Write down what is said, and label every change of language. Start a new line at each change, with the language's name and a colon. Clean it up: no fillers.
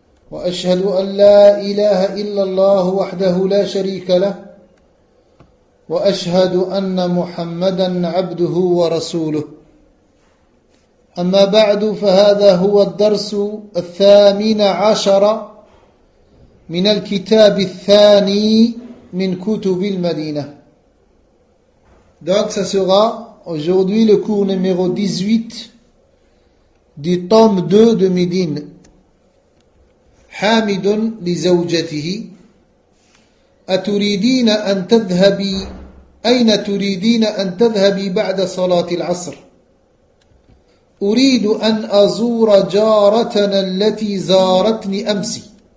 Arabic: وأشهد أن لا إله إلا الله وحده لا شريك له، وأشهد أن محمدا عبده ورسوله. أما بعد، فهذا هو الدرس 18 من الكتاب الثاني من كتب المدينة.
French: Donc ça sera aujourd'hui le cours numéro 18 du tome 2 de Médine.
Arabic: حامد لزوجته أتريدين أن تذهبي أين تريدين أن تذهبي بعد صلاة العصر؟ أريد أن أزور جارتنا التي زارتني أمس.